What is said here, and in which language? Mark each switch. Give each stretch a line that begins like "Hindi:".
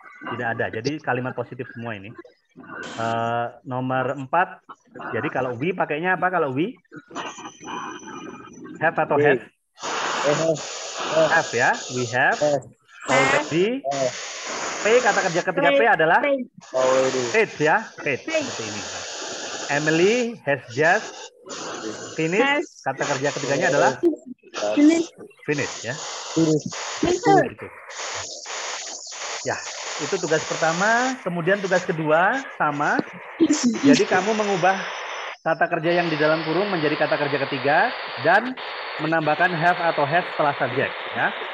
Indonesian: Tidak ada. Jadi kalimat positif semua ini. Nomor 4. Jadi kalau we pakainya apa kalau we? Have atau have? Have ya.
English: We have already.
Indonesian: P, kata kerja ketiga P adalah paid ya. Paid. Seperti ini.
English: Emily has just finished.
Indonesian: Kata kerja ketiganya adalah finish ya. Gitu. Ya, itu tugas pertama. Kemudian tugas kedua sama. Jadi kamu mengubah kata kerja yang di dalam kurung menjadi kata kerja ketiga dan menambahkan have atau has setelah subjek ya.